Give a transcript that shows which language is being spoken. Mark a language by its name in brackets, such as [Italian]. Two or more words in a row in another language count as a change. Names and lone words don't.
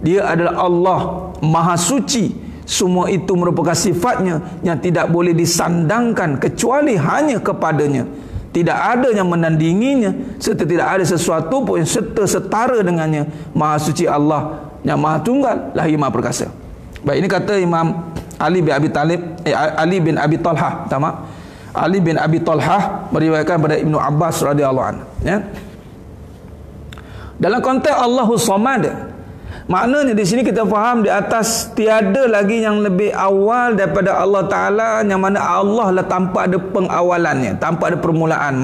[Malay] Dia adalah Allah maha suci. Semua itu merupakan sifatnya yang tidak boleh disandangkan kecuali hanya kepadanya. Tidak ada yang menandinginya, serta tidak ada sesuatu pun yang serta setara dengannya. Maha suci Allah yang maha tunggal, lagi maha perkasa. Baik, ini kata Imam Ali bin Abi Talib, Ali bin Abi Talhah, Ali bin Abi Talhah meriwayatkan pada Ibnu Abbas [Arabic] رضي الله عنه, [Malay] ya. Dalam konteks [Arabic] الله الصمد, [Malay] maknanya di sini kita faham di atas tiada lagi yang lebih awal daripada [Arabic] الله تعالى, [Malay] yang mana Allah lah tanpa ada pengawalannya, tanpa ada permulaan.